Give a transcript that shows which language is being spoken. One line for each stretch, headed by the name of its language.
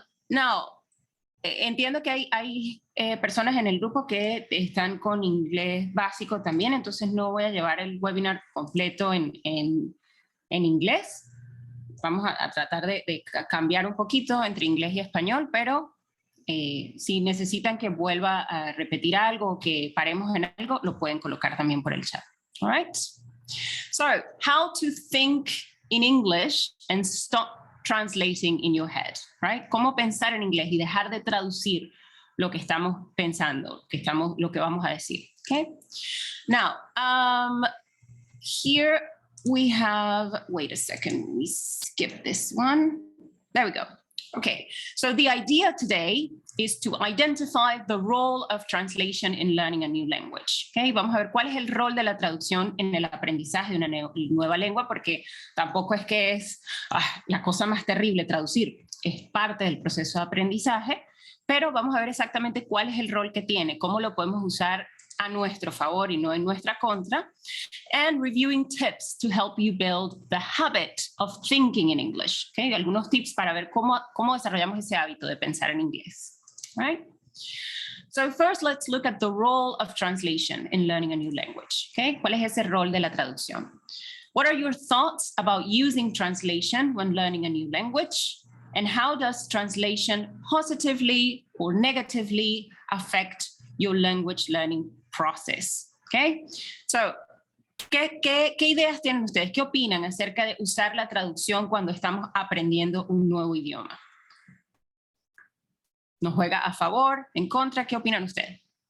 Spanish: Now, entiendo que hay personas en el grupo que están con inglés básico también, entonces no voy a llevar el webinar completo en inglés. Vamos a tratar de cambiar un poquito entre inglés y español, pero si necesitan que vuelva a repetir algo o que paremos en algo, lo pueden colocar también por el chat.
English: All right? So, how to think in English and stop translating in your head, right?
Spanish: Cómo pensar en inglés y dejar de traducir lo que estamos pensando, lo que vamos a decir, okay?
English: Now, here we have, wait a second, let me skip this one. There we go. Okay, so the idea today is to identify the role of translation in learning a new language.
Spanish: Okay, vamos a ver cuál es el rol de la traducción en el aprendizaje de una nueva lengua, porque tampoco es que es la cosa más terrible traducir, es parte del proceso de aprendizaje, pero vamos a ver exactamente cuál es el rol que tiene, cómo lo podemos usar a nuestro favor y no en nuestra contra,
English: and reviewing tips to help you build the habit of thinking in English. Okay?
Spanish: Algunos tips para ver cómo desarrollamos ese hábito de pensar en inglés.
English: Right? So first, let's look at the role of translation in learning a new language. Okay?
Spanish: ¿Cuál es ese rol de la traducción?
English: What are your thoughts about using translation when learning a new language? And how does translation positively or negatively affect your language learning process? Okay?
Spanish: So, ¿qué ideas tienen ustedes? ¿Qué opinan acerca de usar la traducción cuando estamos aprendiendo un nuevo idioma? ¿Nos juega a favor, en contra? ¿Qué opinan ustedes?